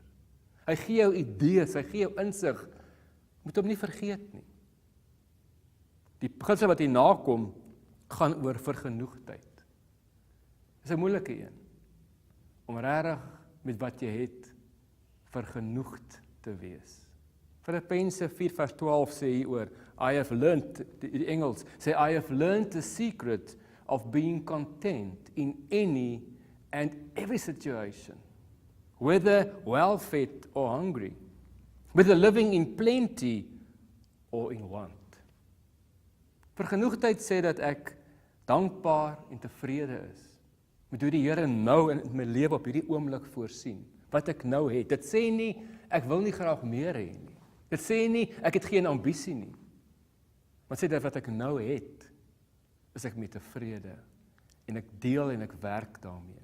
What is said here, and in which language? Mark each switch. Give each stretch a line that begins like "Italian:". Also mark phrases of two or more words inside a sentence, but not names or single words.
Afrikaans: Hy gee jou idees, hy gee jou insig. Moet hom nie vergeet nie. Die beginsel wat hierna kom, gaan oor vergenoegdheid. Dis 'n moeilike een. Om regtig met wat jy het vergenoegd te wees. Filippense 4:12 sê hieroor,
English: I have learned,
Afrikaans: die Engels sê,
English: I have learned the secret of being content in any and every situation, whether well-fed or hungry, whether living in plenty or in want.
Afrikaans: Vergenoegdheid sê dat ek dankbaar en tevrede is met hoe die Here nou in my lewe op hierdie oomblik voorsien, wat ek nou het. Dit sê nie, ek wil nie graag meer hê nie. Dit sê nie, ek het geen ambisie nie. Maar sê dat wat ek nou het, is ek mee tevrede, en ek deel en ek werk daarmee.